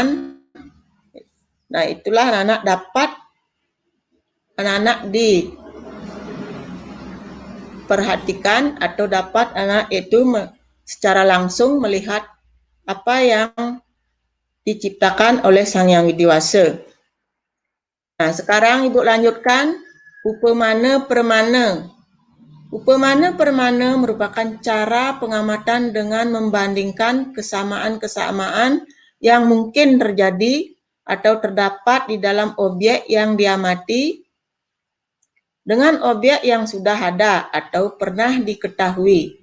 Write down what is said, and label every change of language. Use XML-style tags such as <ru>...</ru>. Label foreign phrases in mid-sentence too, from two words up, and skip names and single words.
<id>Nah, itulah anak-anak dapat diperhatikan atau dapat anak itu secara langsung melihat apa yang diciptakan oleh Sang Yang Widi Wasa. Nah, sekarang Ibu lanjutkan upamana permana. Upamana permana merupakan cara pengamatan dengan membandingkan kesamaan-kesamaan yang mungkin terjadi atau terdapat di dalam objek yang diamati dengan objek yang sudah ada atau pernah diketahui.</id>